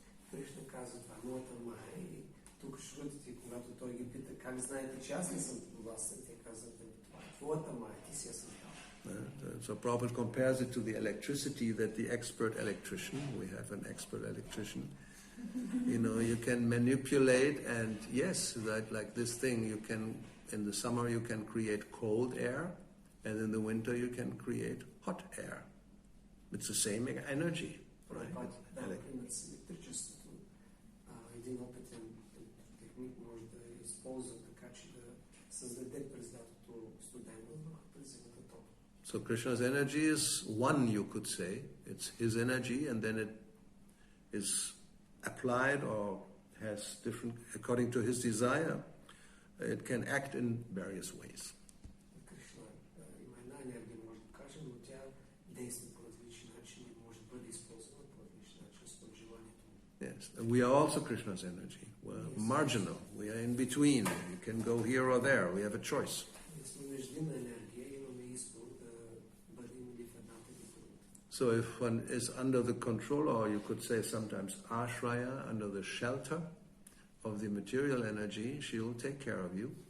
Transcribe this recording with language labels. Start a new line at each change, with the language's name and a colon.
Bulgarian: Кришна казва, това е моята Мая и тук Шрутите, когато той ги пита, как знаете, че аз не съм подвластен, те казват, това е твоята Мая, ти си я създал.
English: So Prabhupada compares it to the electricity that the expert electrician, we have an expert electrician, you can manipulate and yes, that like this thing, you can, in the summer you can create cold air and in the winter you can create hot air. It's the same energy, right?
Bulgarian: Електричеството, един опитен техник може да използва така, че да създаде през лятото студен въздух, през зимата топло.
English: So Krishna's energy is one, you could say. It's his energy and then it is applied or has different, according to his desire, it can act in various ways.
Bulgarian: Кришна има една енергия, може да кажем, но тя действа по различни начини и може да бъде използвана по различни начини според желанието му.
English: Yes, and we are also Krishna's energy. We're marginal. We are in between. We can go here or there. We have a choice.
Bulgarian: Ние сме междинна енергия, имаме избор да бъдем или в едната или в другата.
English: So if one is under the control, or you could say sometimes ashraya, under the shelter of the material energy, she will take care of you.